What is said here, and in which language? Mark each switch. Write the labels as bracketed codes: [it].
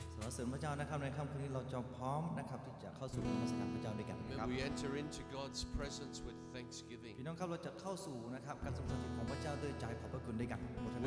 [th] สรรเสริญพระเจ้านะครับในค่ำคืนนี้เราจะพร้อมนะครับที่จะเข้าสู่นมัสการพระเจ้าด้วยกันนะครับ [en] and we enter into God's presence with thanksgiving [th] พี่น้องครับเราจะเข้าสู่นะครับการทรงสถิตของพระเจ้าด้วยใจขอบพระคุณด้วยกันโมทนาขอบ